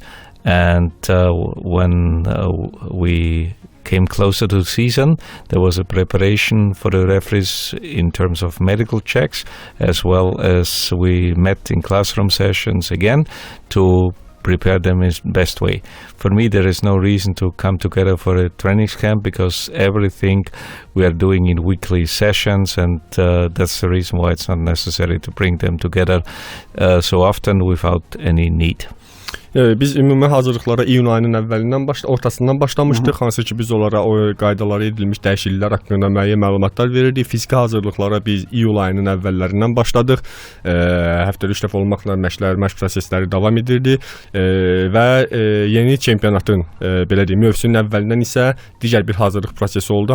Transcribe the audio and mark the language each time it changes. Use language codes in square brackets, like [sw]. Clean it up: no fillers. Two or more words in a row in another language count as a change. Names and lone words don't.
[en] And when we came closer to the season, there was a preparation for the referees in terms of medical checks, as well as we met in classroom sessions again to prepare them in best way. For me, there is no reason to come together for a training camp because everything we are doing in weekly sessions, and that's the reason why it's not necessary to bring them together so often without any need. [az] Biz ümumi hazırlıqlara iyun ayının əvvəlindən ortasından başlamışdıq. Hansı ki biz onlara o qaydalara edilmiş dəyişikliklər haqqında müəyyən məlumatlar verirdik. Fiziki hazırlıqlara biz iyul ayının əvvəllərindən başladıq. Həftədə 3 dəfə olmaqla məşq prosesləri davam edirdi və yeni çempionatın belə deyim mövsümün əvvəlindən isə digər bir hazırlıq prosesi oldu.